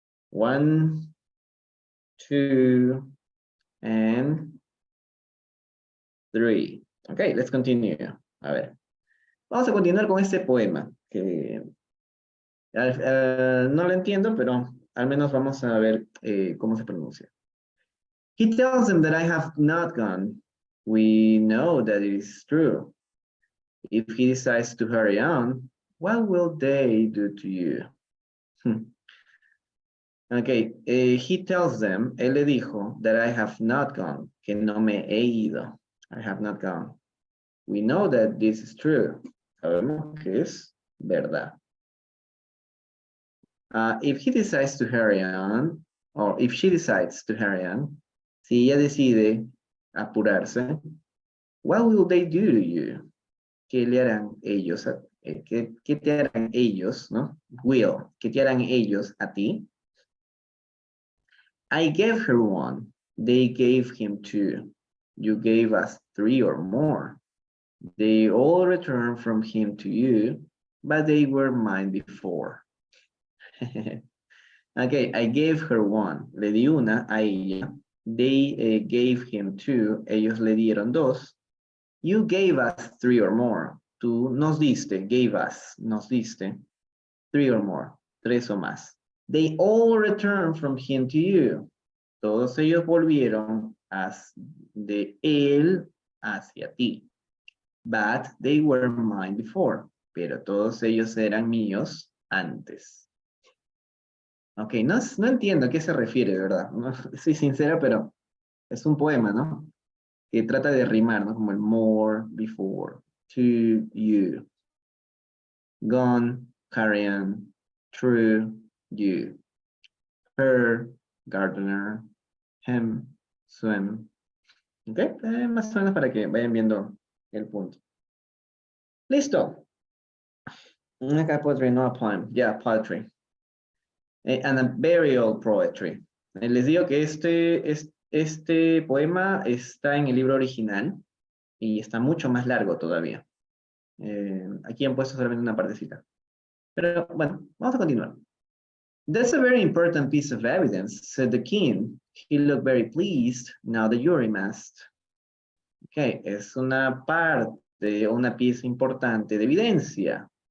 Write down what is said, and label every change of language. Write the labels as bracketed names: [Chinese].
[English] 1, 2, and 3. Okay, let's continue. [Spanish] A ver. Vamos a continuar con este poema, que no lo entiendo, pero al menos vamos a ver cómo se pronuncia. [English] He tells them that I have not gone. We know that it is true. If he decides to hurry on, what will they do to you? Okay, he tells them, [Spanish] él le dijo, [English] that I have not gone, [Spanish] que no me he ido. [English] I have not gone. We know that this is true. [Spanish] Sabemos que es verdad. [English] If he decides to hurry on, or if she decides to hurry on, [Spanish] si ella decide apurarse, [English] what will they do to you? [Spanish] ¿Qué le harán ellos? ¿Qué te harán ellos, no? Will, ¿qué te harán ellos a ti? [English] I gave her 1. They gave him 2. You gave us 3 or more. They all returned from him to you, but they were mine before. Okay, I gave her 1. [Spanish] Le di una a ella. [English] They gave him 2. [Spanish] Ellos le dieron 2. [English] You gave us 3 or more. [Spanish] Tú nos diste, [English] gave us, [Spanish] nos diste. [English] 3 or more, [Spanish] 3 o más. [English] They all returned from him to you. [Spanish] Todos ellos volvieron de él hacia ti. [English] But they were mine before. [Spanish] Pero todos ellos eran míos antes. Ok, no entiendo a qué se refiere, de verdad. No, soy sincera, pero es un poema, ¿no? Que trata de rimar, ¿no? Como el [English] more, before, to, you, gone, carry on, true, you, her, gardener, him, swim. [Spanish] Ok, más o menos para que vayan viendo el punto. Listo. Acá [English] poetry, no a poem. Yeah, poetry. And a very old poetry. [Spanish] Les digo que este poema está en el libro original y está mucho más largo todavía. Aquí han puesto solamente una partecita. Pero bueno, vamos a continuar. [English] That's a very important piece of evidence, said the king. He looked very pleased. Now the jury must. [Spanish] Ok, es una parte, una pieza importante de evidencia.